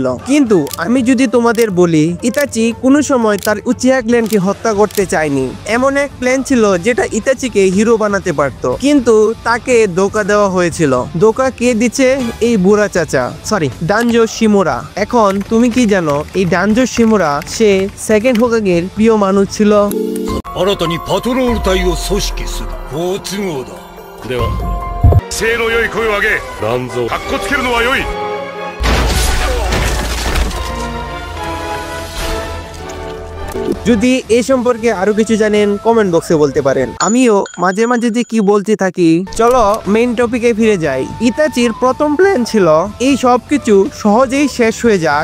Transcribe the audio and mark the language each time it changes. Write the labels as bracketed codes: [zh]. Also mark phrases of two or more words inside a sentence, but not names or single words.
[bn] কিন্তু আমি যদি তোমাদের বলি, ইতাচি কোনো সময় তার উচিহা ক্ল্যানকে হত্যা করতে চায়নি। এমন এক প্ল্যান ছিল যেটা ইতাচিকে হিরো বানাতে পারত, কিন্তু তাকে ধোঁকা দেওয়া হয়েছিল। ধোঁকা কে দিচ্ছে? এই বুড়া চাচা, সরি ডানজো শিমুরা। এখন তুমি কি জানো এই ডানজো শিমুরা সে সেকেন্ড হোকাগের প্রিয় মানুষ ছিল। [ja] 新たにパトロール隊を組織する好都合だ。では威勢の良い声を上げ、ランゾーかっこつけるのは良い。 [bn] যদি এই সম্পর্কে আরো কিছু জানেন [en] comment box [bn] বলতে পারেন। আমিও মাঝে মাঝে যে কি বলতে থাকি। চলো [en] main topic [bn] ফিরে যাই। ইতাচির প্রথম প্ল্যান ছিল এই সবকিছু সহজেই শেষ হয়ে যাক।